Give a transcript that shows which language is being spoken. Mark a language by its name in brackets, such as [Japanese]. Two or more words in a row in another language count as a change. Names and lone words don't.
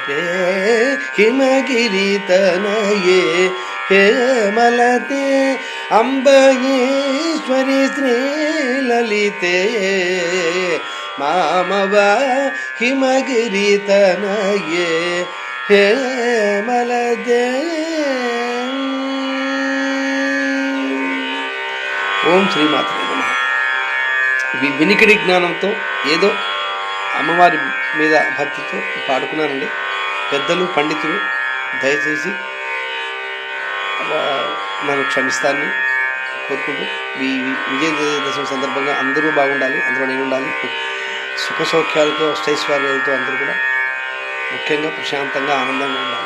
[Sanskrit] ವಿಜಯತೆ ಹಿಮಗಿರಿತನಯೇ ಹೇಮಲತೆ ಅಂಬಯೇಶ್ವರಿ ಶ್ರೀಲಲಿತೆ ಮಾಮವ ಹಿಮಗಿರಿತನಯೇ ಹೇಮಲತೆ. ఓం శ్రీమాత్రే నమః. [Telugu] వినికిడి జ్ఞానంతో ఏదో అమ్మవారి మీద భక్తితో పాడుకున్నానండి. పెద్దలు పండితులు దయచేసి నన్ను క్షమిస్తానని కోరుకుంటూ ఈ విజయదశమి సందర్భంగా అందరూ బాగుండాలి, అందులో నేను ఉండాలి, సుఖ సౌఖ్యాలతో అష్టైశ్వర్యాలతో అందరూ కూడా ముఖ్యంగా ప్రశాంతంగా ఆనందంగా ఉండాలి.